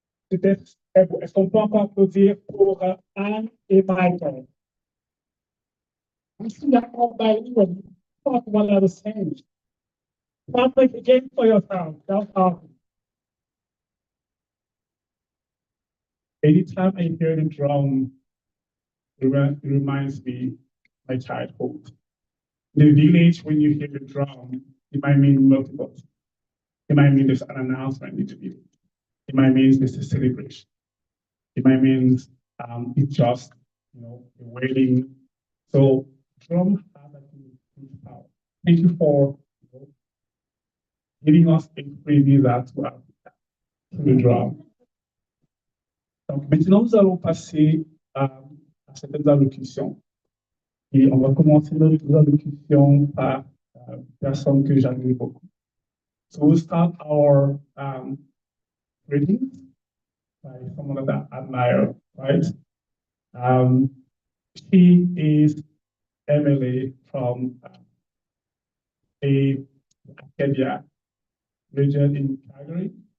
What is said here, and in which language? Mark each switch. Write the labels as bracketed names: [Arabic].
[French] Peut-être, est-ce qu'on peut encore applaudir pour Anne et Michael? [English] I see that all by you and talk what I was saying. Public again for yourself. That's awesome. Anytime I hear the drum, it reminds me my childhood. In the village, when you hear the drum, it might mean multiple things. It might mean there's an announcement need to be made. It might mean there's a celebration. It might mean it's just a wedding. So drum has a huge power. Thank you for giving us a preview that to the drum. [French] Donc maintenant, nous allons passer à certaines allocutions. Et on va commencer nos allocutions par personnes que j'admire beaucoup. [English] So we'll start our readings by someone that I admire, right? She is Emily from the Acadia region in Calgary.